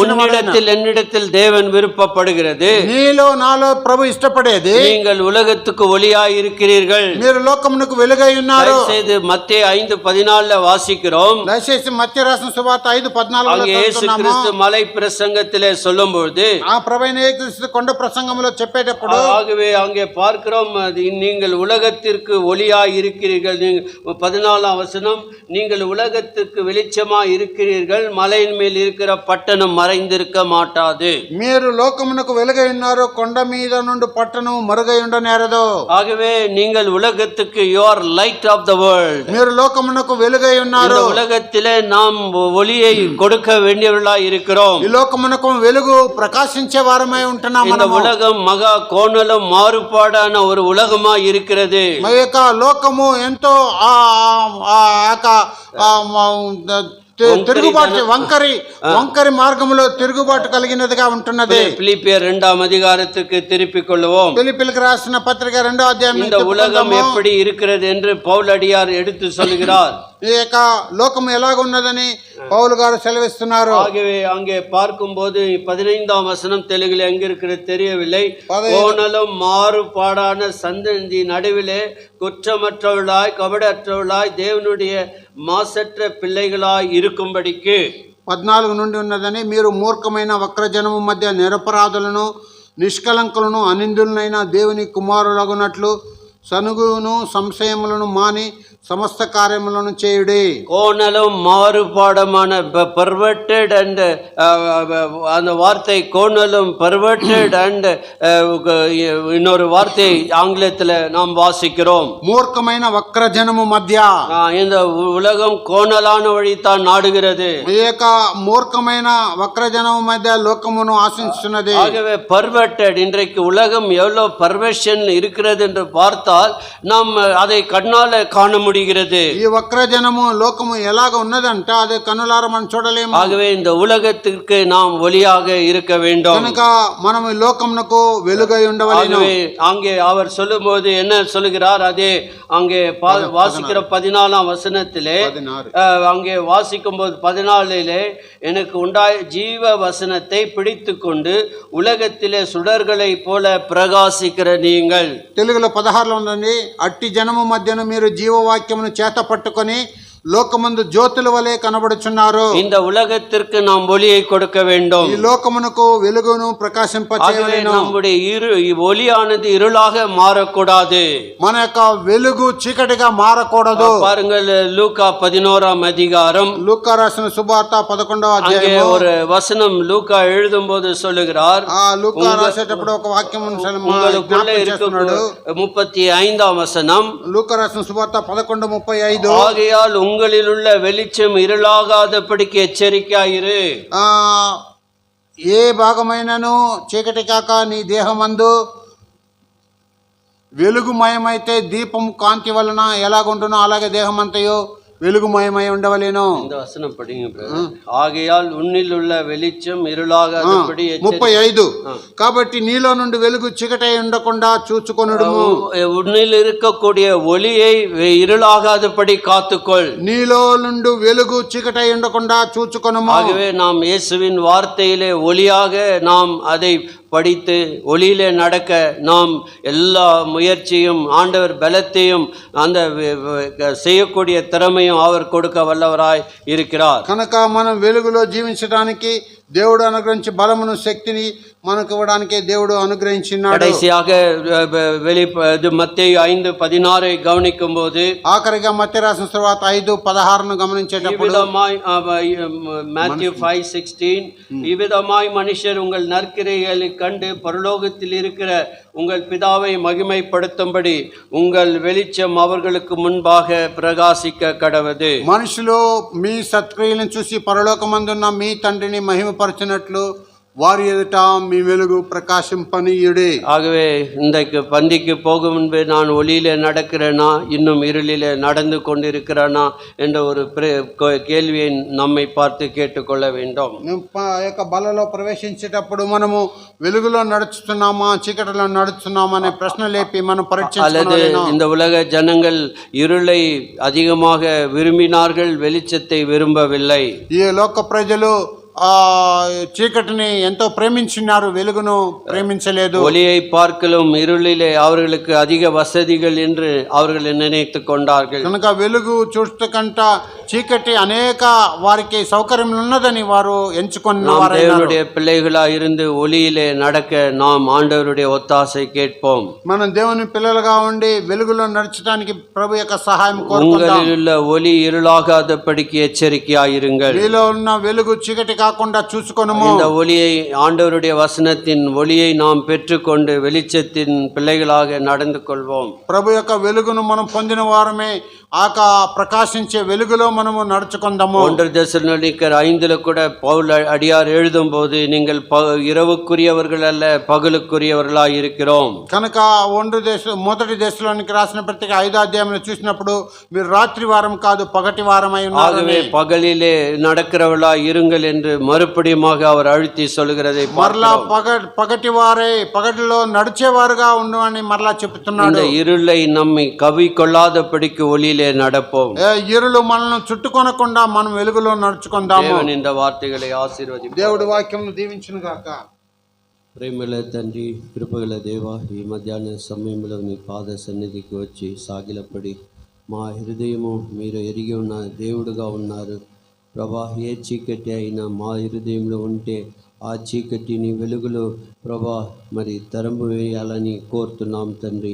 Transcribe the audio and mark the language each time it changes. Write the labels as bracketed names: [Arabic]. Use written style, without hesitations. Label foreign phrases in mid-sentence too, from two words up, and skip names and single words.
[Tamil] உன்னிடத்தில் என்னிடத்தில் தேவன் விருப்பப்படுகிறது. [Telugu] నీలో నాలో ప్రభు ఇష్టపడేది [Tamil] நீங்கள் உலகத்துக்கு ஒளியாய் இருக்கிறீர்கள். [Telugu] మీరు లోకమునకు వెలుగై ఉన్నారు. [Tamil] செய்து மத்தேயு 5:14 வாசிக்கிறோம். [Telugu] దయచేసి మత్తయి రాసిన సువార్త 5:14 [Tamil] அங்கே இயேசு கிறிஸ்து மலை பிரசங்கத்திலே சொல்லும்போது [Telugu] ఆ ప్రభువైన యేసుక్రీస్తు కొండ ప్రసంగంలో చెప్పేటప్పుడు [Tamil] ஆகவே அங்கே பார்க்கிறோம் நீங்கள் உலகத்திற்கு ஒளியாய் இருக்கிறீர்கள். 14ஆம் வசனம், நீங்கள் உலகத்துக்கு வெளிச்சமாய் இருக்கிறீர்கள், மலையின் மேல் இருக்கிற பட்டணம் மறைந்திருக்க மாட்டாது. [Telugu] మీరు లోకమునకు వెలుగై ఉన్నారు, కొండ మీద నుండి పట్టణం మరుగై ఉండనేరదు. [Tamil] ஆகவே நீங்கள் உலகத்துக்கு [English] you are light of the world. [Telugu] మీరు లోకమునకు వెలుగై ఉన్నారు. [Tamil] இந்த உலகத்திலே நாம் ஒளியை கொடுக்க வேண்டியவர்களாய் இருக்கிறோம். [Telugu] ఈ లోకమునకు వెలుగు ప్రకాశించే వారమై ఉంటున్నాము. [Tamil] இந்த உலகம் மகா கோணலும் மாறுபாடான ஒரு உலகமாய் இருக்கிறது. [Telugu] మా యొక్క లోకము ఎంతో తిరుగుబాటు వంకరి మార్గంలో తిరుగుబాటు కలిగినదిగా ఉంటున్నది. [Tamil] பிலிப்பியர் 2ஆம் அதிகாரத்துக்கு திருப்பிக் கொள்வோம். [Telugu] பிலிப்பியருக்கு ராసిన పత్రిక 2వ అధ్యాయం. [Tamil] இந்த உலகம் எப்படி இருக்கிறது என்று பவுலடியார் எடுத்து சொல்கிறார். [Telugu] ఈ యొక్క లోకం ఎలాగ ఉన్నదని పౌలు గారు సెలవిస్తున్నారు. [Tamil] ஆகவே அங்கே பார்க்கும்போது 15ஆம் வசனம் தெலுங்குல எங்க இருக்கிறது தெரியவில்லை. கோணலும் மாறுபாடான சந்ததி நடுவிலே குற்றமற்றவர்களாய் கபடற்றவர்களாய் தேவனுடைய மாசற்ற பிள்ளைகளாய் இருக்கும்படிக்கு [Telugu] 14 నుండి ఉన్నదని, మీరు మూర్ఖమైన వక్రజనము మధ్య నిరపరాధులను నిష్కలంకులను అనిందులనైన దేవుని కుమారులగునట్లు సనుగును సంశయములను మాని సమస్త కార్యములను చేయుడి. [Tamil] கோணலும் மாறுபாடமான [English] perverted and [Tamil] அந்த வார்த்தை கோணலும் [English] perverted and [Tamil] இன்னொரு வார்த்தை ஆங்கிலத்தில் நாம் வாசிக்கிறோம். [Telugu] மூர்க்கమైన వక్రజనము మధ్య. [Tamil] இந்த உலகம் கோணலான வழிதான் நாடுகிறது. [Telugu] ఈ యొక్క మూర్ఖమైన వక్రజనము మధ్య లోకమును ఆశించున్నది. [Tamil] ஆகவே perverted, இன்றைக்கு உலகம் எவ்வளவு பர்வர்ஷன் இருக்கிறது என்று பார்த்தால் நாம் அதை கண்ணால காண முடிகிறது. [Telugu] ఈ వక్రజనము లోకము ఎలాగ ఉన్నదంటే అది కన్నులారా మనం చూడలేము. [Tamil] ஆகவே இந்த உலகத்திற்கு நாம் ஒளியாக இருக்க வேண்டும். [Telugu] కనుక మనం ఈ లోకమునకు వెలుగై ఉండవలెను. [Tamil] அங்கே அவர் சொல்லும்போது என்ன சொல்லுகிறார்? அதே அங்கே வாசிக்கிற 14ஆம் வசனத்திலே அங்கே வாசிக்கும் போது 14 எனக்கு உண்டாய ஜீவ வசனத்தை பிடித்து கொண்டு உலகத்திலே சுடர்களை போல பிரகாசிக்கிற நீங்கள். [Telugu] తెలుగులో 16లో ఉందండి. అట్టి జనము మధ్యను మీరు జీవవాక్యమును చేత పట్టుకొని లోకమందు జ్యోతుల వలె కనబడుచున్నారు. [Tamil] இந்த உலகத்திற்கு நாம் ஒளியை கொடுக்க வேண்டும். [Telugu] ఈ లోకమునకు వెలుగును ప్రకాశింపచేయవలెను. [Tamil] நம்முடைய ஒளியானது இருளாக மாறக்கூடாது. [Telugu] మన యొక్క వెలుగు చీకటిగా మారకూడదు. [Tamil] பாருங்கள், லூக்கா 11ஆம் அதிகாரம். [Telugu] లూకా రాసిన సువార్త 11వ అధ్యాయం. [Tamil] ஒரு வசனம் லூக்கா எழுதும்போது சொல்லுகிறார். [Telugu] లూకా రాసేటప్పుడు ఒక వాక్యం [Tamil] உங்களுக்குள்ளே இருக்கும் 35ஆம் வசனம். [Telugu] లూకా రాసిన సువార్త 11:35. [Tamil] ஆகையால் உங்களில் உள்ள வெளிச்சம் இருளாகாதபடிக்கு எச்சரிக்கையாயிரு. [Telugu] ఏ భాగమైనను చీకటి కాక నీ దేహమందు వెలుగుమయమైతే దీపం కాంతి వలన ఎలాగుంటునో అలాగే దేహమంతయో వెలుగుమయమై ఉండవలేను. [Tamil] இந்த வசனம் படிங்க பிரதர். ஆகையால் உன்னில் உள்ள வெளிச்சம் இருளாகாதபடி 35. [Telugu] కాబట్టి నీలో నుండి వెలుగు చీకటై ఉండకుండా చూచుకొనుడుము. [Tamil] உன்னில் இருக்கக்கூடிய ஒளியை இருளாகாதபடி காத்துக்கொள். [Telugu] నీలో నుండి వెలుగు చీకటై ఉండకుండా చూచుకొనుము. [Tamil] ஆகவே நாம் இயேசுவின் வார்த்தையிலே ஒளியாக நாம் அதை படித்து ஒளியிலே நடக்க நாம் எல்லா முயற்சியும் ஆண்டவர் பலத்தையும் அந்த செய்யக்கூடிய திறமையும் அவர் கொடுக்க வல்லவராய் இருக்கிறார். [Telugu] కనుక మనం వెలుగులో జీవించడానికి దేవుడు అనుగ్రహించి బలమును శక్తిని మనకు ఇవ్వడానికి దేవుడు అనుగ్రహించినాడు. [Tamil] கடைசியாக மத்தேயு 5:16 கவனிக்கும் போது [Telugu] ఆఖరిగా మత్తయి రాసిన సువార్త 5:16 గమనించేటప్పుడు [Tamil] Matthew 5:16 இவ்விதமாய் மனுஷர் உங்கள் நற்கிரைகளை கண்டு பரலோகத்தில் இருக்கிற உங்கள் பிதாவை மகிமைப்படுத்தும்படி உங்கள் வெளிச்சம் அவர்களுக்கு முன்பாக பிரகாசிக்க கடவது. [Telugu] మనుషులు మీ సత్క్రియలను చూసి పరలోకమందున్న మీ తండ్రిని మహిమపరచినట్లు వారి ఎదుట మీ వెలుగు ప్రకాశింపనీయుడే. [Tamil] ஆகவே இன்றைக்கு பந்திக்கு போகும் முன்பே நான் ஒளியிலே நடக்கிறேனா இன்னும் இருளிலே நடந்து கொண்டிருக்கிறேனா என்ற ஒரு கேள்வியை நம்மை பார்த்து கேட்டுக்கொள்ள வேண்டும். [Telugu] యొక్క బలలో ప్రవేశించేటప్పుడు మనము వెలుగులో నడుస్తున్నామా చీకటిలో నడుస్తున్నామా అనే ప్రశ్న లేపి మనం [Tamil] அல்லது இந்த உலக ஜனங்கள் இருளை அதிகமாக விரும்பினார்கள், வெளிச்சத்தை விரும்பவில்லை. [Telugu] ఈ లోక ప్రజలు చీకటిని ఎంతో ప్రేమించినారు, వెలుగును ప్రేమించలేదు. [Tamil] ஒளியை பார்க்கலும் இருளிலே அவர்களுக்கு அதிக வசதிகள் என்று அவர்கள் நினைத்து கொண்டார்கள். [Telugu] కనుక వెలుగు చూస్తే కంట చీకటి అనేక వారికి సౌకర్యం ఉన్నదని వారు ఎంచుకున్నారు. [Tamil] தேவனுடைய பிள்ளைகளா இருந்து ஒளியிலே நடக்க நாம் ஆண்டவருடைய ஒத்தாசை கேட்போம். [Telugu] మనం దేవుని పిల్లలుగా ఉండి వెలుగులో నడచడానికి ప్రభు యొక్క సహాయం కోరుకుందాం. [Tamil] உங்களில் உள்ள ஒளி இருளாகாதபடிக்கு எச்சரிக்கையாயிருங்கள். [Telugu] మీలో ఉన్న వెలుగు చీకటి కాకుండా చూసుకొనుము. [Tamil] இந்த ஒளியை ஆண்டவருடைய வசனத்தின் ஒளியை நாம் பெற்றுக்கொண்டு வெளிச்சத்தின் பிள்ளைகளாக நடந்து கொள்வோம். [Telugu] ప్రభు యొక్క వెలుగును మనం పొందిన వారమే ప్రకాశించే వెలుగులో మనము నడుచుకుందాము. [Tamil] 1 தெசலோனிக்கர் 5 கூட பவுல் அடியார் எழுதும் போது நீங்கள் இரவுக்குரியவர்கள் அல்ல పగలుக்குரியவர்களாய் இருக்கிறோம். [Telugu] కనుక మొదటి దశలోనికి రాసిన పత్రిక 5వ అధ్యాయంలో చూసినప్పుడు మీరు రాత్రి వారం కాదు పగటి వారమై ఉన్నారు. [Tamil] ஆகவே பகலிலே நடக்கிறவர்களாய் இருங்கள் என்று மறுபடியுமாக அவர் அழுத்தி சொல்கிறதை [Telugu] మరలా పగటి వారే పగటిలో నడిచేవారుగా ఉండమని మరలా చెప్తున్నాడు. [Tamil] இந்த இருளை நம்மை கவிக்கொள்ளாதபடிக்கு ஒளியிலே நடப்போம். [Telugu] இருಳು మనల్ని చుట్టుకొనకుండా మనం వెలుగులో నడుచుకుందాము. దేవుని [Tamil] இந்த வார்த்தைகளை [Telugu] ఆశీర్వదించు. దేవుడి వాక్యమును దీవించును గాక. ప్రేమల తండ్రి, కృపగల దేవా, ఈ మధ్యాహ్న సమయంలో నీ పాద సన్నిధికి వచ్చి సాగిలపడి మా హృదయము మీరు ఎరిగి ఉన్న దేవుడుగా ఉన్నారు ప్రభా. ఏ చీకటి అయినా మా హృదయంలో ఉంటే ఆ చీకటిని వెలుగులో ప్రభా మరి తరంపు వేయాలని కోరుతున్నాం తండ్రి.